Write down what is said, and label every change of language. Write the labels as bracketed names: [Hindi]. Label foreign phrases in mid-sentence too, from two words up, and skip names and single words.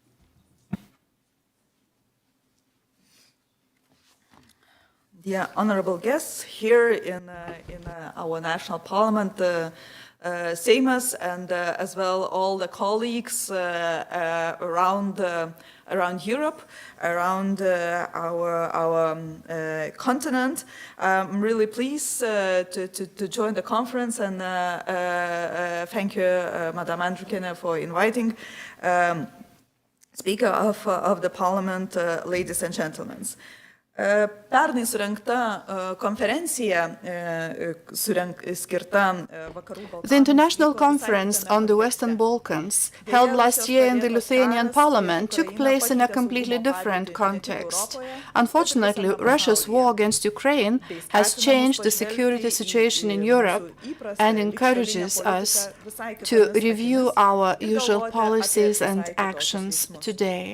[English] Dear honorable guests here in our national parliament, Seimas, and as well all the colleagues around Europe, around our continent. I'm really pleased to join the conference, and thank you, Madam Andrikene, for inviting Speaker of the Parliament, ladies and gentlemen. [Lithuanian] Pernai surengta konferencija skirta Vakarų Balkanų. [English] The International Conference on the Western Balkans, held last year in the Lithuanian Parliament, took place in a completely different context. Unfortunately, Russia's war against Ukraine has changed the security situation in Europe and encourages us to review our usual policies and actions today.